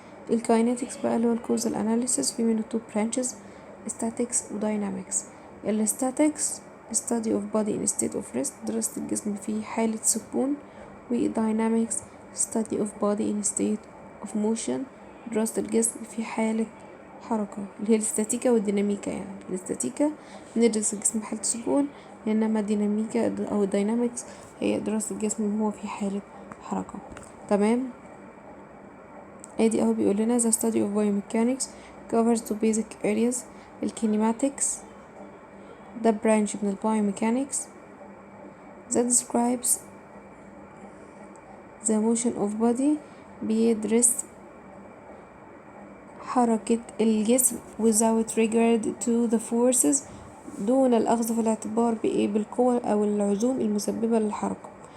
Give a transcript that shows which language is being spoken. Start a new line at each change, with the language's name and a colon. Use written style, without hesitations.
Arabic: الكاينetics بقى اللي هو الكوزال analysis، في منه
English: two branches،
Arabic: statics و dynamics.
English: الستاتيكس study of body in state of rest،
Arabic: دراسة الجسم في حالة سكون. و
English: dynamics study of body in state of motion،
Arabic: دراسة الجسم في حالة حركة، اللي هي الاستاتيكا والديناميكا. يعني الاستاتيكا ندرس الجسم في حالة سكون، انما الديناميكا او الديناميكس هي دراسة الجسم وهو في حالة حركة. تمام. ادي اهو بيقول لنا
English: the study of biomechanics covers two basic areas.
Arabic: الكينيماتكس ده branch من biomechanics
English: that describes the motion of body،
Arabic: بيدرس حركة الجسم
English: without regard to the forces،
Arabic: دون الأخذ في الاعتبار بالقوة أو العزوم المسببة للحركة.